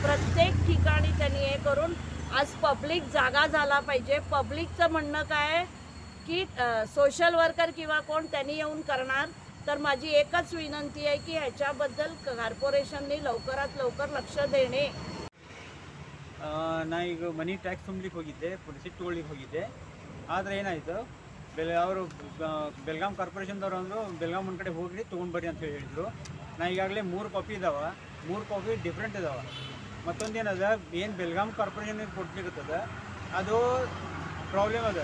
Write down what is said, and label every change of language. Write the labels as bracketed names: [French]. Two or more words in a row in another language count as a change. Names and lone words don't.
[Marathi] प्रत्येक ठिकाणी त्यांनी हे करून आज पब्लिक जागा झाला पाहिजे। पब्लिकचं म्हणणं काय की सोशल वर्कर किंवा कोण त्यांनी येऊन करणार, तर माझी एकच विनंती आहे की ह्याच्याबद्दल कॉर्पोरेशनने लवकरात लवकर लक्ष देणे। [Kannada] ಈಗ ಮನಿ ಟ್ಯಾಕ್ಸ್ ತುಂಬಲಿಕ್ಕೆ ಹೋಗಿದ್ದೆ, ಪೊಲೀಸಿಗೆ ತೊಗೊಳ್ಳಿಕ್ಕೆ ಹೋಗಿದ್ದೆ। ಆದರೆ ಏನಾಯಿತು, ಅವರು ಬೆಳಗಾಂ ಕಾರ್ಪೊರೇಷನ್ದವ್ರು ಅಂದರು ಬೆಳಗಾಂ ಒಂದು ಕಡೆ ಹೋಗಿ ತೊಗೊಂಡು ಬರ್ರಿ ಅಂತ ಹೇಳಿದರು। ನಾ ಈಗಾಗಲೇ 3 ಕಾಪಿ ಇದ್ದಾವೆ, 3 [English] copy different [Kannada] ಇದ್ದಾವೆ। ಮತ್ತೊಂದು ಏನದ, ಏನು ಬೆಳಗಾಂ ಕಾರ್ಪೊರೇಷನ್ಗೆ ಕೊಡ್ಲಿಕ್ಕತ್ತದ ಅದು ಪ್ರಾಬ್ಲಮ್ ಅದ।